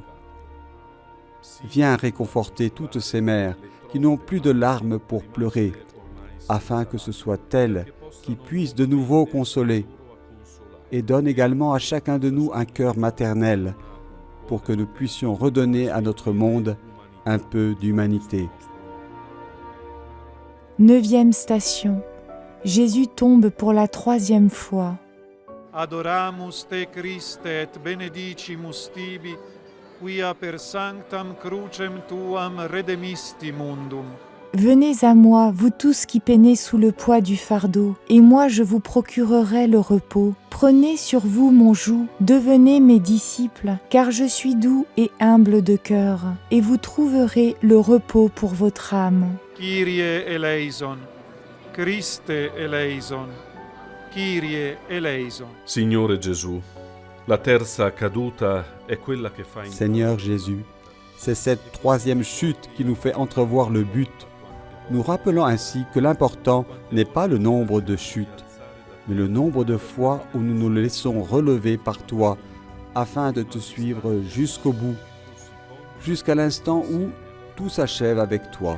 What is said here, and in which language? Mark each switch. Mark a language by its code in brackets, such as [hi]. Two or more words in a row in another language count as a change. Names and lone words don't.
[fr] Viens réconforter toutes ces mères qui n'ont plus de larmes pour pleurer, afin que ce soit elles qui puissent de nouveau consoler, et donne également à chacun de nous un cœur maternel, pour que nous puissions redonner à notre monde un peu d'humanité. 9e station. Jésus tombe pour la 3e fois. [la] Adoramus te Christe et benedicimus tibi, quia per sanctam crucem tuam redemisti mundum. [fr] Venez à moi, vous tous qui peinez sous le poids du fardeau, et moi je vous procurerai le repos. Prenez sur vous mon joug, devenez mes disciples, car je suis doux et humble de cœur, et vous trouverez le repos pour votre âme. [el] Κύριε ἐλέησον, Χριστὲ ἐλέησον, Κύριε ἐλέησον. [it] Signore Gesù, la terza caduta è quella che fa in [fr] Seigneur Jésus, c'est cette 3e chute qui nous fait entrevoir le but, nous rappelant ainsi que l'important n'est pas le nombre de chutes, mais le nombre de fois où nous nous laissons relever par toi, afin de te suivre jusqu'au bout, jusqu'à l'instant où tout s'achève avec toi.